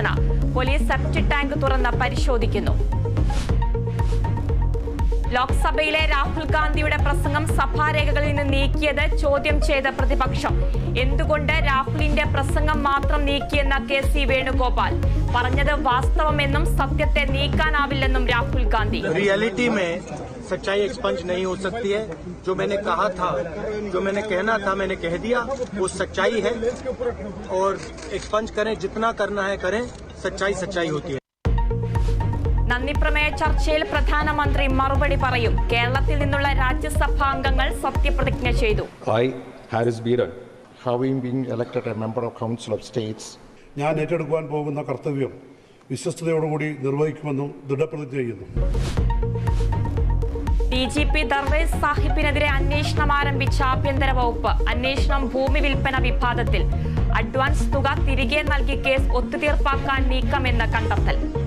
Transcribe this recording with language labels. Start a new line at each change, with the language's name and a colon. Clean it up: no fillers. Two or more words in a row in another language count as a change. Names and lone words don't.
Malayalam: പോലീസ് സെപ്റ്റിക് ടാങ്ക് തുറന്ന് പരിശോധിക്കുന്നു. ലോക്സഭയിലെ രാഹുൽ ഗാന്ധിയുടെ പ്രസംഗം സഭാരേഖകളിൽ നിന്ന് നീക്കിയത് ചോദ്യം ചെയ്ത പ്രതിപക്ഷം. എന്തുകൊണ്ട് രാഹുലിന്റെ പ്രസംഗം മാത്രം നീക്കിയെന്ന KC വേണുഗോപാൽ. പറഞ്ഞത് വാസ്തവമെന്നും സത്യത്തെ നീക്കാനാവില്ലെന്നും രാഹുൽ ഗാന്ധി.
Hindi: रियलिटी में सच्चाई एक्सपंज नहीं हो सकती है. जो मैंने कहा था, जो मैंने कहना था, मैंने कह दिया. वो सच्चाई है और एक्सपंज करें, जितना करना है करें. सच्चाई सच्चाई होती है.
Malayalam: നന്ദിപ്രമേയ ചർച്ചയിൽ പ്രധാനമന്ത്രി മറുപടി പറയും. കേരളത്തിൽ നിന്നുള്ള രാജ്യസഭാംഗങ്ങൾ സത്യപ്രതിജ്ഞ ചെയ്തു.
English: Harris Biran, having been elected a member of Council of States,
Malayalam: ഞാൻ ഏറ്റെടുക്കുവാൻ പോകുന്ന കർത്തവ്യം വിശ്വസ്തയോടുകൂടി നിർവഹിക്കുമെന്നും ദൃഢപ്രതിജ്ഞ ചെയ്യുന്നു. DGP ദർവേസ് സാഹിബിനെതിരെ അന്വേഷണം ആരംഭിച്ച ആഭ്യന്തര വകുപ്പ്. അന്വേഷണം ഭൂമി വിൽപ്പന വിവാദത്തിൽ. അഡ്വാൻസ് തുക തിരികെ നൽകി കേസ് ഒത്തുതീർപ്പാക്കാൻ നീക്കമെന്ന് കണ്ടെത്തൽ.